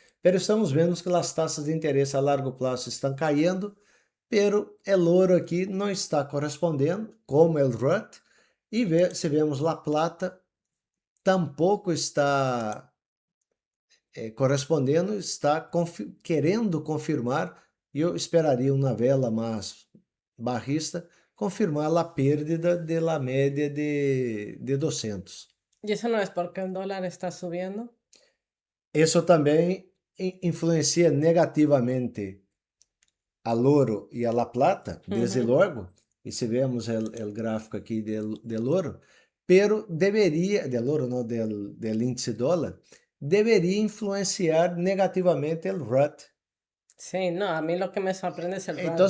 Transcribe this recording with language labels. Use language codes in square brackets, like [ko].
[pt] Pero estamos vendo que as taxas de interesse a largo prazo estão caindo, pero o ouro aqui não está correspondendo, como o RUT, e se vemos a plata, tampouco está correspondendo, está querendo confirmar, e eu esperaria uma vela mais barrista, confirmar a perda de la média de 200. [es] ¿Y eso no es porque el dólar está subiendo? [pt] Isso também influencia negativamente al ouro e a la plata, desde logo, e se vemos o gráfico aqui del ouro, pero deveria, del ouro não, del índice dólar, deveria influenciar negativamente o RUT. [es] Sí, no, a mí lo que me sorprende es el RUT